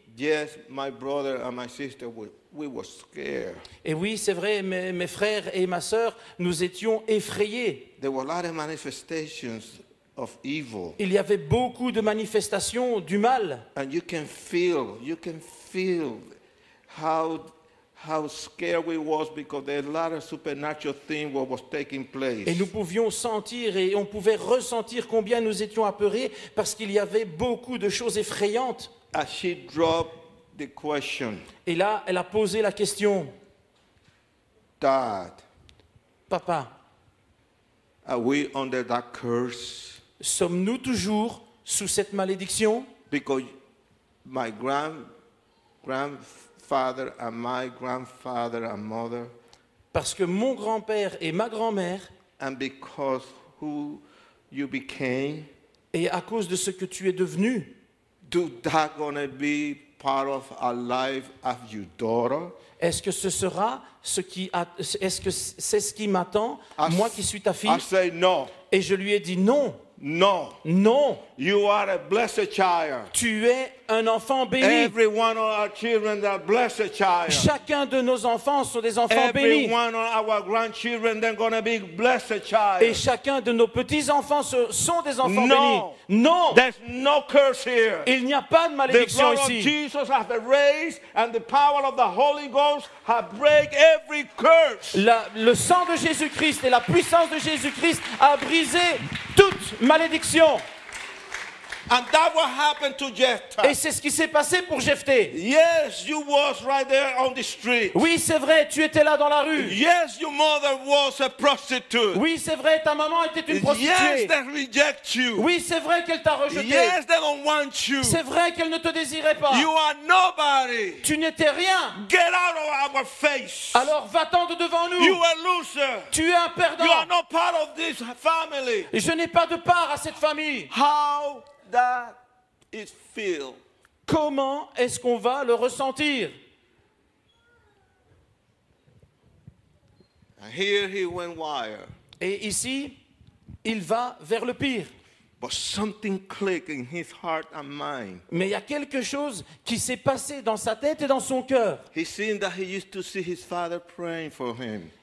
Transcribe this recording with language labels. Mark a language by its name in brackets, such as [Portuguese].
[English] Yes, my brother and my sister, we were scared. [French] Et oui, c'est vrai, mes frères et ma sœur, nous étions effrayés. [English] There were a lot of manifestations of evil. [French] Il y avait beaucoup de manifestations du mal. [English] And you can feel how scared we was because there a lot of supernatural thing what was taking place. [French] Et nous pouvions sentir et on pouvait ressentir combien nous étions apeurés parce qu'il y avait beaucoup de choses effrayantes. [English] As she dropped the question, [French] et là, elle a posé la question. [English] Dad, [French] Papa, [English] are we under that curse? [French] Sommes-nous toujours sous cette malédiction? [English] Because my grandfather and my grandfather and mother, [French] parce que mon grand-père et ma grand-mère, [English] and because who you became, [French] et à cause de ce que tu es devenu, [English] that gonna be part of our life as your daughter? [French] Est-ce que ce sera est-ce que c'est ce qui m'attend, moi qui suis ta fille? [English] I say no. [French] Et je lui ai dit non. [English] No. [French] Non. [English] You are a blessed child. [French] Tu es un enfant béni. [English] Every one of our children are blessed child. [French] Chacun de nos enfants sont des enfants bénis. [English] Every one of our grandchildren they're going to be blessed child. [French] Et chacun de nos petits-enfants sont des enfants [English] No. [French] bénis. Non. [English] There's no curse here. [French] Il n'y a pas de [English] The [French] malédiction [English] blood of [French] ici. [English] Jesus has been raised and the power of the Holy Ghost have break every curse. [French] Le sang de Jésus-Christ et la puissance de Jésus-Christ a brisé toute malédiction. [English] And that what happened to Jephthah. [French] Et c'est ce qui s'est passé pour Jephthé. [English] Yes, you was right there on the street. [French] Oui, c'est vrai, tu étais là dans la rue. [English] Yes, your mother was a prostitute. [French] Oui, c'est vrai, ta maman était une prostituée. [English] Yes, they reject you. [French] Oui, c'est vrai qu'elle t'a rejeté. [English] Yes, they don't want you. [French] C'est vrai qu'elle ne te désirait pas. [English] You are nobody. [French] Tu n'étais rien. [English] Get out of our face. [French] Alors va-t'en de devant nous. [English] You are a loser. [French] Tu es un perdant. [English] You are not part of this family. [French] Je n'ai pas de part à cette famille. [English] How that is feel? [French] Comment est-ce qu'on va le ressentir? [English] And here he went wild. [French] Et ici, il va vers le pire. [English] But something clicked in his heart and mind. [French] Mais il y a quelque chose qui s'est passé dans sa tête et dans son cœur. [English] He seen that he used to see his father praying for him.